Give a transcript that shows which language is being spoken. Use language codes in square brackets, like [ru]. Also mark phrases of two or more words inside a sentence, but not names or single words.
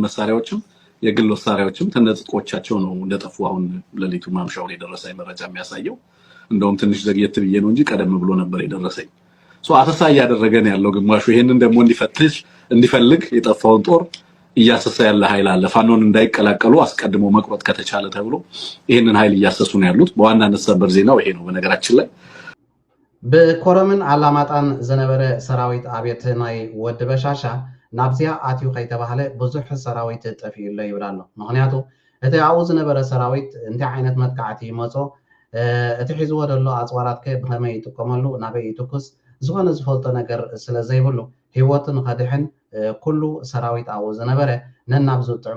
[am] መሳሪያዎችም የግል መሳሪያዎችም ተነጥቆቻቸው ነው እንደጠፉ አሁን ሌሊቱ ማምሻው ላይ ደረሰ መረጃ የሚያሳየው እንደውም ትንሽ ዘግየት ብዬ ነው እንጂ ቀደም ብሎ ነበር የደረሰኝ አሰሳ ያደረገን ያለው ግማሹ ይሄንን ደግሞ እንዲፈልግ የጠፋውን ጦር እያሰሰ ያለ ኃይል አለ። ፋኖን እንዳይቀላቀሉ አስቀድሞ መቅረጥ ከተቻለ ተብሎ ይሄንን ኃይል እያሰሱ ነው ያሉት። በዋናነት ሰበር ዜናው ይሄ ነው። በነገራችን ላይ [ti] በኮረምን አላማጣን ዘነበረ ሰራዊት አቤት ናይ ወድ በሻሻ ናብዚያ አትዩ ከይተባህለ ብዙሕ ሰራዊት ጠፊኡሎ ይብላሎ። ምክንያቱ እቲ ኣብኡ ዝነበረ ሰራዊት እንታይ ዓይነት መጥቃዕቲ ይመፆ እቲ ሒዝዎ ደሎ ኣፅዋራት ብከመይ ይጥቀመሉ ናበይ ይትኩስ ዝኾነ ዝፈልጦ ነገር ስለ ዘይብሉ ሂወትን ከድሕን ኩሉ ሰራዊት ኣብኡ ዝነበረ ነናብ ዝጥዕሞ